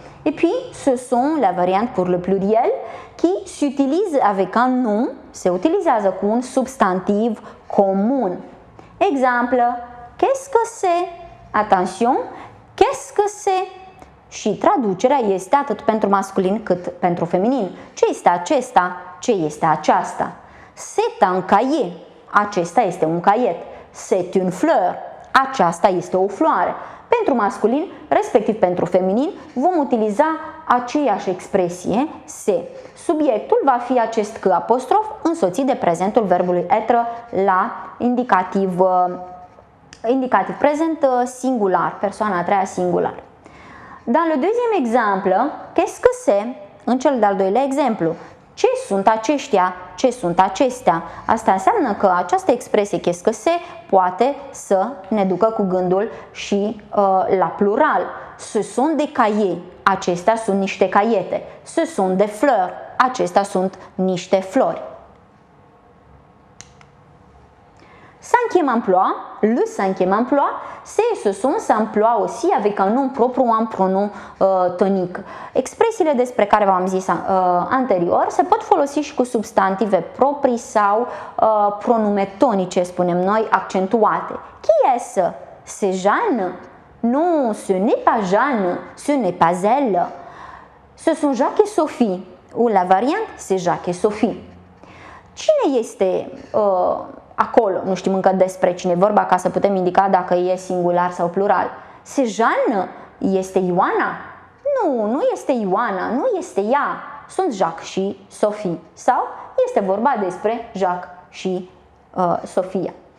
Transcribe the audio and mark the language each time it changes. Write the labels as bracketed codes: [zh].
[fr] Et puis, ce sont la variante pour le pluriel qui s'utilise avec un nom, [ro] se utilizează cu un substantiv comun. [fr] Exemple, qu'est-ce que c'est? Attention, qu'est-ce que c'est? [ro] Și traducerea este atât pentru masculin cât pentru feminin. Ce este acesta? Ce este aceasta? [fr] C'est un cahier. [ro] Acesta este un caiet. [fr] C'est une fleur. [ro] Aceasta este o floare. Pentru masculin, respectiv pentru feminin, vom utiliza aceeași expresie, se. Subiectul va fi acest că apostrof însoțit de prezentul verbului être la indicativ prezent singular, persoana a treia singular. [fr] Dans le deuxième exemple, qu'est-ce que c'est? [ro] În cel de-al doilea exemplu, ce sunt aceștia? Ce sunt acestea? Asta înseamnă că această expresie qu'est-ce que c'est poate să ne ducă cu gândul și la plural. [fr] Ce sont des cahiers. [ro] Acestea sunt niște caiete. [fr] Ce sont des fleurs. [ro] Acestea sunt niște flori. [fr] Cinquième emploi, le cinquième emploi, ce sont s'emploie aussi avec un nom propre ou un pronom tonic. [ro] Expresiile despre care v-am zis anterior se pot folosi și cu substantive proprii sau pronume tonice, spunem noi, accentuate. [fr] Qui est-ce? C'est Jeanne? Non, ce n'est pas Jeanne, ce n'est pas elle. Ce sont Jacques et Sophie. Ou la variante, c'est Jacques et Sophie. [ro] Cine este acolo? Nu știm încă despre cine e vorba ca să putem indica dacă e singular sau plural. [fr] C'est Jeanne? [ro] Este Ioana? nu este Ioana, nu este ea, sunt Jacques și Sophie. Sau este vorba despre Jacques și Sofia.